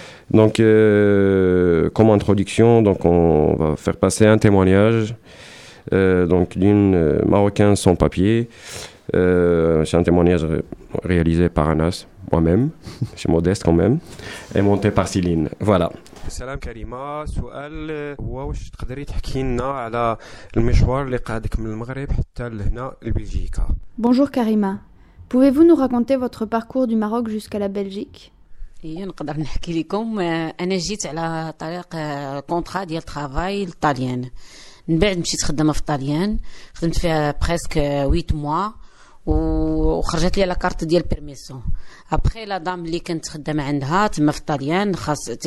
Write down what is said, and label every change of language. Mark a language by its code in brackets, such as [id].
[fr] Donc, comme introduction, donc on va faire passer un témoignage donc d'une Marocaine sans papier. C'est un témoignage réalisé par Anas, moi-même. Je suis modeste quand même. Et monté par Céline. Voilà. [ar] سلام كريمة سؤال هو واش تقدري تحكي لنا على المشوار اللي قادك من المغرب حتى لهنا لبلجيكا [fr] Bonjour Karima. Pouvez-vous nous raconter votre parcours du Maroc jusqu'à la Belgique [ar] إيه نقدر نحكي لكم انا جيت على طريق كونطرا ديال طرافاي لطاليان من بعد مشيت خدمه في طاليان خدمت فيها بريسك 8 موا وخرجت لي لا كارت ديال بيرميسيون ابخي لا دام اللي كنت خدامه عندها تما في طاليان خاص